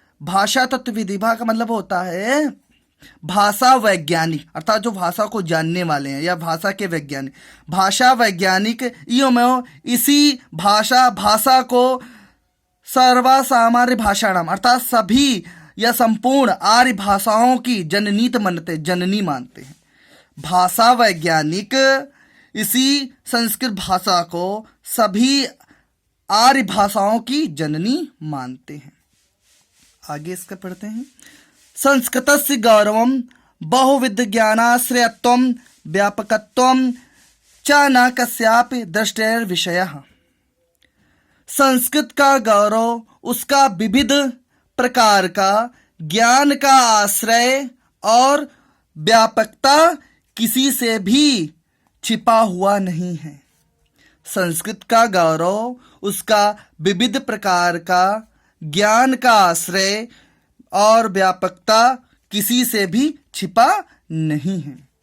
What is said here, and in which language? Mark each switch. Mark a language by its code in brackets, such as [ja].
[hi] भाषा तत्व विधिभा का मतलब होता है भाषा वैज्ञानिक, अर्थात जो भाषा को जानने वाले हैं या भाषा के वैज्ञानिक, भाषा वैज्ञानिक इयमेव इसी भाषा को सर्वसामान्य भाषाणाम अर्थात सभी या संपूर्ण आर्य भाषाओं की जननीत मानते, जननी मानते हैं। भाषा वैज्ञानिक इसी संस्कृत भाषा को सभी आर्य भाषाओं की जननी मानते हैं। आगे इसका पढ़ते हैं। [sa] संस्कृतस्य गौरवं बहुविध ज्ञानाश्रयत्वं व्यापकत्वं च न कस्यापि दृष्टेर विषयः। [hi] संस्कृत का गौरव उसका विविध प्रकार का ज्ञान का आश्रय और व्यापकता किसी से भी छिपा हुआ नहीं है। संस्कृत का गौरव उसका विविध प्रकार का ज्ञान का आश्रय और व्यापकता किसी से भी छिपा नहीं है।